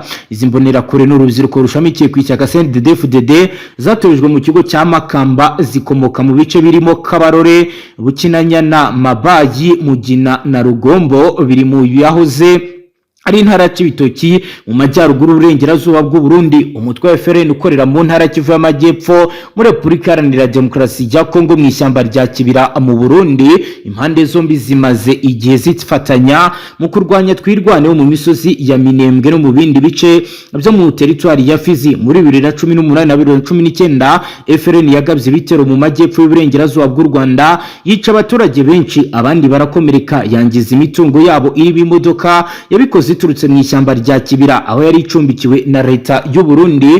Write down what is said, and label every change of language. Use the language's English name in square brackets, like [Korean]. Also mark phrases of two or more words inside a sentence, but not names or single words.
[Kinyarwanda] Izi mbonera kure n'urubyiruko rushamikiye ku ishyaka CNDD-FDD zatojwe mu kigo cya Makamba, zikomoka mu bice birimo Kabarore, Bukinanyana, Mabayi, Mugina na Rugombo biri mu yahoze ari intara y'Ibitoki mu majyaruguru urengerazuba bw'u Burundi. Umutwe wa FRN ukorera mu ntara Kivu y'Amajyepfo muri Repubulika Iharanira Demokarasi ya Kongo mu ishyamba rya Kibira mu Burundi. Impande zombi zimaze igihe zifatanya mu kurwanya twirwaneho mu misozi ya Minembwe no mu bindi bice byo mu teritwari ya Fizi. Muri 2018 na 2019 FRN yagabye ibitero mu majyepfo y'uburengerazuba bw'u Rwanda, yica abaturage benshi, abandi barakomereka, yangiza imitungo yabo iri imodoka yabikoze ziturutse mu ishyamba rya Kibira aho yari icumbikiwe na leta y'u Burundi.